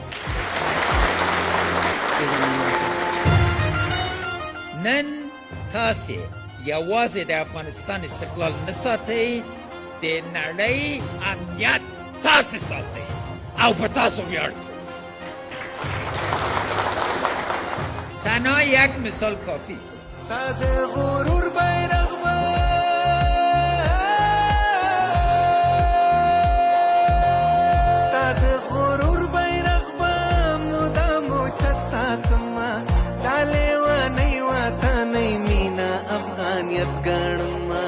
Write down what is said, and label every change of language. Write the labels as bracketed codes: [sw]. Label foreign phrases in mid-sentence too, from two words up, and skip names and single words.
[ps] نن تاسې یوازې د افغانستان استقلال نه ساتئ، د نړۍ امنیت تاسې ساتئ او په تاسو ویاړ کوو. [fa] تنها یک مثال کافی است. [ps] ستا د غرور بیرغ به ستا د غرور بیرغ به مدام اوچت ساتمه، دا لیونۍ وطنۍ مینه افغانیت ګڼمه.